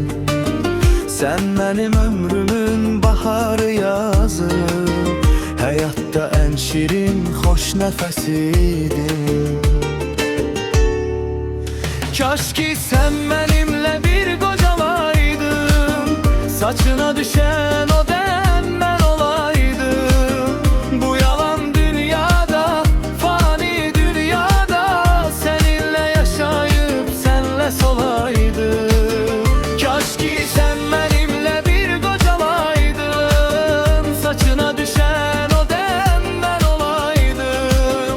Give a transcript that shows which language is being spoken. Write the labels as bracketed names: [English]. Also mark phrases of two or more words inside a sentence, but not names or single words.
[Azerbaijani] Sən mənim ömrümün baharı yazı, həyatda ən şirin, xoş nəfəsiydin. Kaş ki sən mənimlə bir qocalaydın, saçına düşən o dem mən olaydım. Bu yalan dünyada, fani dünyada, [Turkish] seninle yaşayıp senle solaydım. Kaş ki sen benimle bir qocalaydın, saçına düşen o dem ben olaydım.